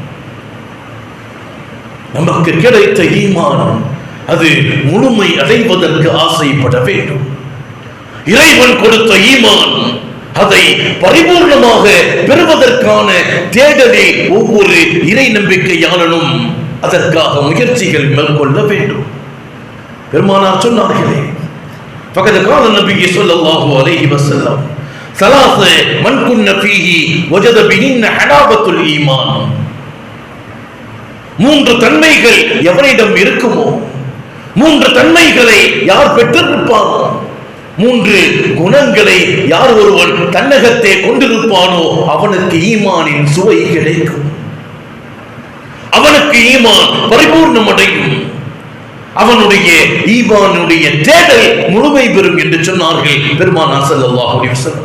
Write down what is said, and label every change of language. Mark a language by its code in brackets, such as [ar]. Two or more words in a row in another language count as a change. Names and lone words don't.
[ta] நமக்கு கிடைத்த ஈமான் அது முழுமை அடைவதற்கு ஆசைப்பட வேண்டும். இறைவன் கொடுத்த ஈமான் அதை பரிபூர்ணமாக பெறுவதற்கான தேடலில் ஒவ்வொரு இறை நம்பிக்கையாளனும் அதற்காக முயற்சிகள் மேற்கொள்ள வேண்டும். பெருமானார் சொன்னார்களே, [ar] فقد قال النبي صلى الله عليه وسلم ثلاث من كن فيه وجد بهن حلاوة الإيمان. [ta] மூன்று தன்மைகள் எவரிடம் இருக்குமோ, மூன்று தன்மைகளை யார் பெற்றிருப்பானோ, மூன்று குணங்களை யார் ஒருவன் தன்னகத்தே கொண்டிருப்பானோ அவனுக்கு ஈமானின் சுவை கிடைக்கும், அவனுக்கு ஈமான் பரிபூர்ணம் அடையும், அவனுடைய ஈமானுடைய தேடல் முழுமை பெறும் என்று சொன்னார்கள் பெருமானார் [ar] صلى الله عليه وسلم.